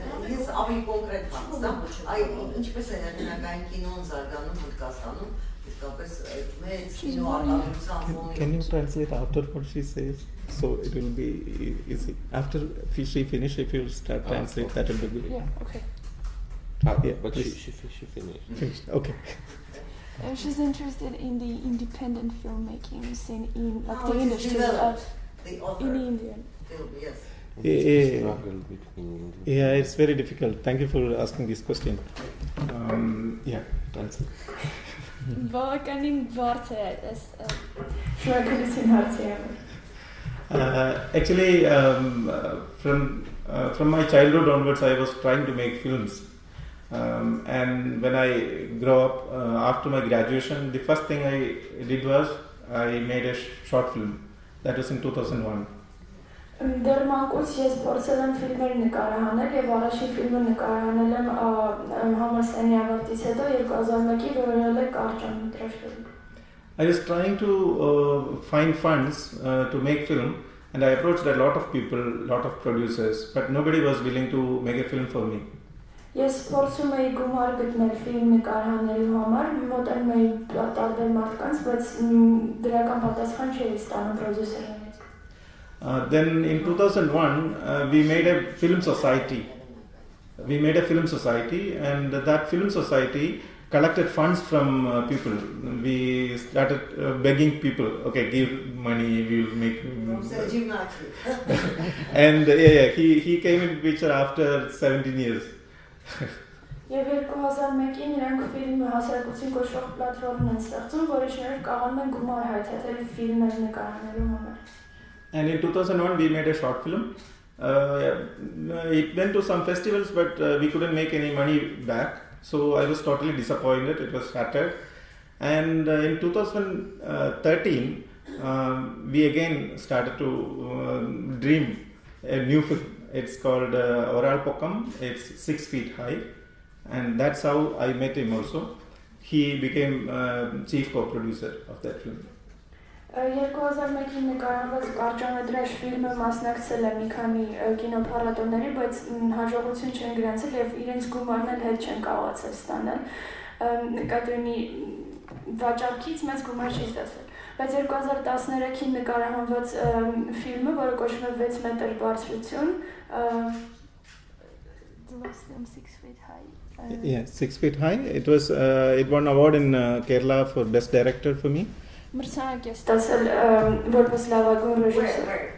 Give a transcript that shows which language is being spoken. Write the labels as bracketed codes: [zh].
[hy] Ես ավելի կոնկրետ հարցնամ, ինչպես է հեղինակային կինոն զարգանում Հնդկաստանում, իսկապես մեծ կինոարտադրության ֆոնի։ [en] Can you translate after what she says? So it will be easy. After she finish, if you start translate, that will be good. Yeah, okay. Yeah, but please. she finished. Finished. Okay. She's interested in the independent filmmaking scene in like the it is industry developed, of the other in India. film, yes. Yeah, it's very difficult. Thank you for asking this question. Yeah, translate. [hy] Բավականին բարդ է այս շնորհակալություն հարցի համար։ [en] Actually, from my childhood onwards, I was trying to make films. And when I grew up, after my graduation, the first thing I did was I made a short film. That was in 2001. [hy] Դեռ մանկուց ես փորձել եմ ֆիլմեր նկարահանել եւ առաջին ֆիլմը նկարահանել եմ համալսարանի ավարտից հետո 2001-ի որոնել է կարճամետրաժ ֆիլմ։ [en] I was trying to find funds to make film, and I approached a lot of people, lot of producers, but nobody was willing to make a film for me. [hy] Ես փորձում էի գումար գտնել ֆիլմ նկարահանելու համար, մոտենում էի տարբեր մարդկանց, բայց դրական պատասխան չէի ստանում պրոդյուսերներից։ [en] Then in 2001, we made a film society. And that film society collected funds from people. We started begging people, okay, give money, we'll make. From Shaji Mathew. And he came in picture after 17 years. [hy] Եվ 2001-ին իրանք ֆիլմ հասարակություն կոչվող պլատֆորմն են ստեղծում, որի շնորհիվ կարողանում են գումար հայթայթել ֆիլմեր նկարահանելու համար։ [en] And in 2001 we made a short film. It went to some festivals, but we couldn't make any money back. So I was totally disappointed. It was shattered. And in 2013, we again started to dream a new film. It's called Oral Pokam. It's 6 feet high, and that's how I met him also. He became chief co-producer of that film. [hy] 2001-ին նկարահանված կարճամետրաժ ֆիլմը մասնակցել է մի քանի կինոփառատոների, բայց հաջողություն չեն գրանցել եւ իրենց գումարն էլ հետ չեն կարողացել ստանալ։ Նկատի վաճառքից մեծ գումար չի ստացվել։ Բայց 2013-ին նկարահանված ֆիլմը, որը կոչվում է 6 մետր բարձրություն, [en] The last film, 6 feet high. Yeah, 6 feet high. It was it won award in Kerala for best director for me. [hy] մրցանակ է ստացել որպես լավագույն ռեժիսոր։